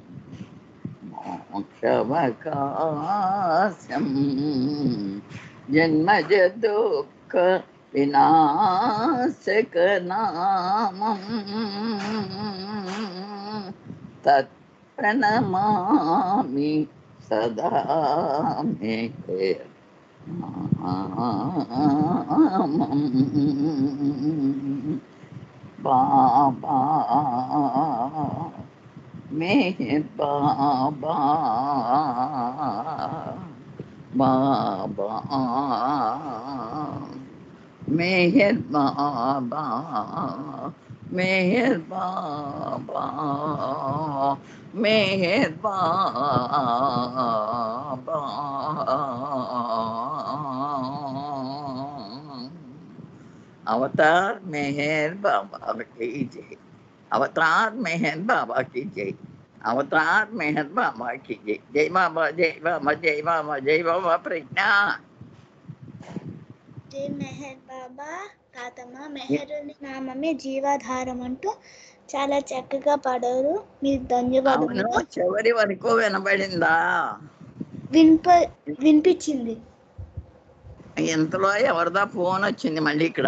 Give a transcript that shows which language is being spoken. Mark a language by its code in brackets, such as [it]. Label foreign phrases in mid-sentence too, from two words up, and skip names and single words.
[sa] మోక్షవకాశం జన్మజ దుఃఖ వినాశక నామం తత్ ప్రణమామి సదా మే నామం बाबा मेहर बाबा [hi] बाबा मेहर बाबा मेहर बाबा मेहर बाबा अवतार मेहर बाबा की जय। अवतार मेहर बाबा की जय। अवतार मेहर बाबा की जय। जय बाबा जय बाबा जय बाबा जय बाबा प्रज्ञा। [te] జై మెహర్ బాబా తాతమ్మ. మెహరుని నామమే జీవాధారం అంటూ చాలా చక్కగా పాడారు. మీకు అవును ధన్యవాదములు. చివరి వరకు వినబడిందా? వినిపించింది. ఇంతలో ఎవరిదా ఫోన్ వచ్చింది మళ్ళీ ఇక్కడ.